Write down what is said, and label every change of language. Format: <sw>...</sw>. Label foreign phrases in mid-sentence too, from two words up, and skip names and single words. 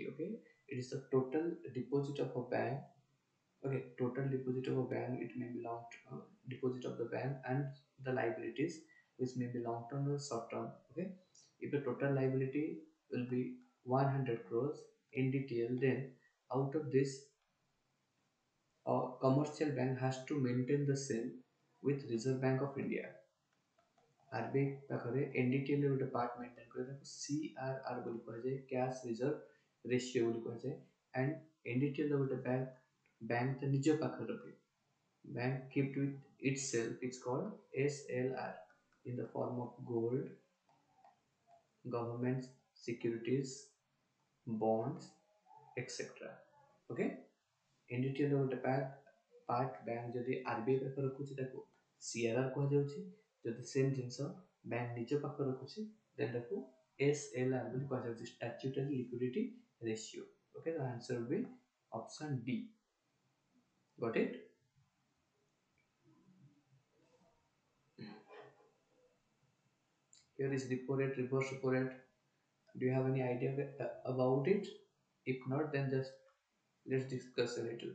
<en>Okay, it is the total deposit of a bank. Okay, total deposit of a bank, it may belong to deposit of the bank, and the liabilities which may be long term or short term. Okay, if the total liability will be 100 crores NDTL, then out of this a commercial bank has to maintain the same with Reserve Bank of India.</en> <or>RBI ପାଖରେ NDTL ରେ ଗୋଟେ</or> <en>part maintain</en> <or>କରି ତାକୁ CRR ବୋଲି କୁହାଯାଏ,</or> <en>cash reserve ratio</en> <or>ବୋଲି କୁହାଯାଏ। and NDTL ଗୋଟେ bank ତ ନିଜ ପାଖରେ ରଖେ,</or> <en>bank kept with itself is called SLR in the form of gold, government securities, bonds, etc.</en> <or>Okay, NDTL ଗୋଟେ</or> <en>part bank</en> <or>ଯଦି RBI ପାଖରେ ରଖୁଛି ତାକୁ CRR କୁହାଯାଉଛି, ଯଦି ସେମ୍ ଜିନିଷ bank ନିଜ ପାଖରେ ରଖୁଛି then ତାକୁ SLR ବୋଲି କୁହାଯାଉଛି,</or> <en>statutory liquidity ratio. Okay, the answer will be option D. Got it? Here is repo rate, reverse repo rate. Do you have any idea about it? If not, then just let's discuss a little.</en>